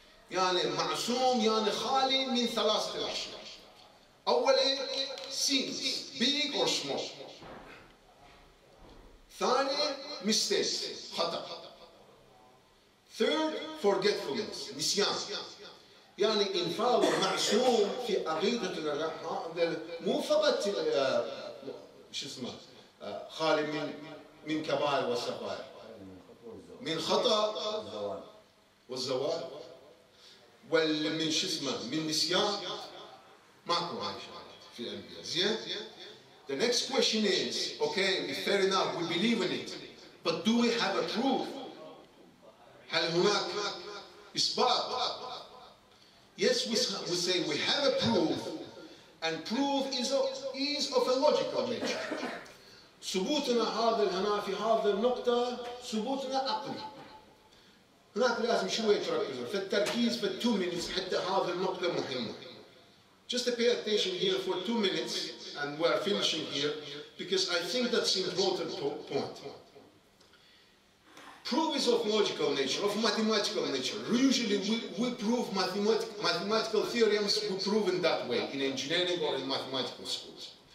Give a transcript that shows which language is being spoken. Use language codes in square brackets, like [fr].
[ar] يعني معصوم يعني خالي من ثلاثة أشياء. أولا [en] sins, big or small. [ar] ثاني [en] mistakes, [ar] خطأ. [en] Third, forgetfulness, [ar] نسيان. يعني إنفاض معصوم في عقيدتنا مو فقط شو اسمه خالي من كبائر والصغائر، من خطأ والزوال ومن شو اسمه من نسيان. ماكو هاي في الأنبياء. زين. [en] The next question is, okay, fair enough, we believe in it, but do we have a proof? [ar] هل هناك إثبات؟ [en] Yes, we say we have a proof, and proof is of a logical nature. [ar] ثبوتنا هنا في هذه النقطة ثبوتنا عقلي. هناك لازم شوية تركزوا في التركيز في [en] 2 minutes [ar] حتى هذه النقطة مهمة. [en] Just pay attention here for 2 minutes, and we're finishing here because I think that's an important point. Proof is of logical nature, of mathematical nature. Usually we prove mathematical theorems, we prove in that way, in engineering or in mathematical schools.